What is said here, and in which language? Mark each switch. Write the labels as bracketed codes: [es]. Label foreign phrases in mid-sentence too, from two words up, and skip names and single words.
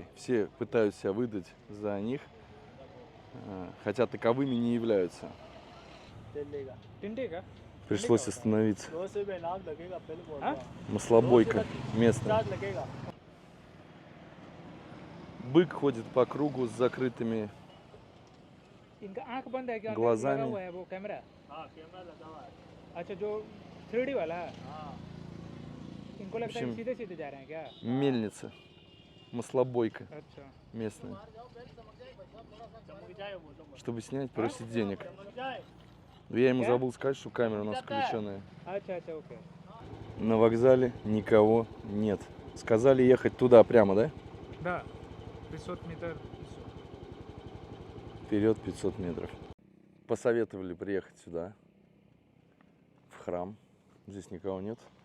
[ru] Все пытаются себя выдать за них, хотя таковыми не являются. Пришлось остановиться. Маслобойка местная. Бык ходит по кругу с закрытыми [hi] इनका आंख बंद है क्या [ru] глазами. [hi] लगा हुआ है वो कैमरा कैमरा लगा हुआ है अच्छा जो 3D वाला है इनको लगता है [ru] общем, [hi] सीधे सीधे जा रहे हैं क्या [ru] Мельница. Маслобойка [hi] अच्छा [ru] местная. Чтобы снять, просит денег. Но я ему забыл сказать, что камера у нас включенная. [hi] अच्छा अच्छा ओके [ru] На вокзале никого нет. Сказали ехать туда прямо, да? да 500 метров Вперед 500 метров. Посоветовали приехать сюда, в храм. Здесь никого нет.